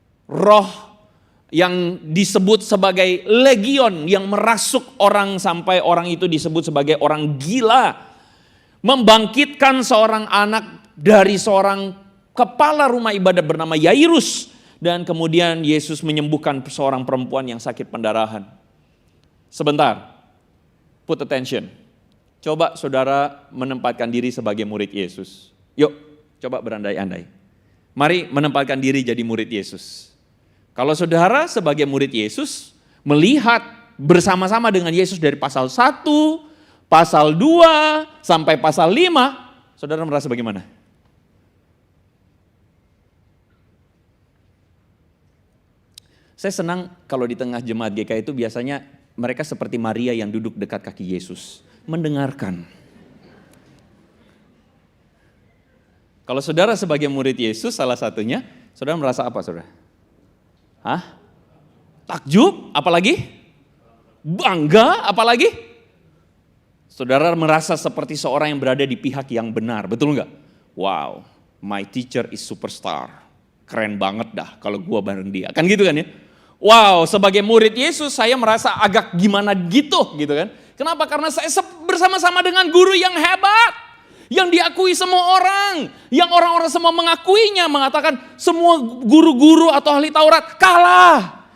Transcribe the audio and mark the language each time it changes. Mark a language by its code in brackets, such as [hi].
[id] Roh yang disebut sebagai legion yang merasuk orang sampai orang itu disebut sebagai orang gila. Membangkitkan seorang anak dari seorang kepala rumah ibadat bernama Yairus. Dan kemudian Yesus menyembuhkan seorang perempuan yang sakit pendarahan. Sebentar, [en] put attention. [id] Coba saudara menempatkan diri sebagai murid Yesus. Yuk, coba berandai-andai. Mari menempatkan diri jadi murid Yesus. Kalau saudara sebagai murid Yesus melihat bersama-sama dengan Yesus dari pasal 1, pasal 2, sampai pasal 5, saudara merasa bagaimana? Saya senang kalau di tengah jemaat GKI itu biasanya mereka seperti Maria yang duduk dekat kaki Yesus, mendengarkan. Kalau saudara sebagai murid Yesus salah satunya, saudara merasa apa saudara? Hah? Takjub, apalagi? Bangga, apalagi? Saudara merasa seperti seorang yang berada di pihak yang benar, betul nggak? [en] Wow, my teacher is superstar. [id] Keren banget dah kalau gua bareng dia. Kan gitu kan ya? Wow, sebagai murid Yesus saya merasa agak gimana gitu kan. Kenapa? Karena saya bersama-sama dengan guru yang hebat. Yang diakui semua orang. Yang orang-orang semua mengakuinya. Mengatakan semua guru-guru atau ahli Taurat kalah.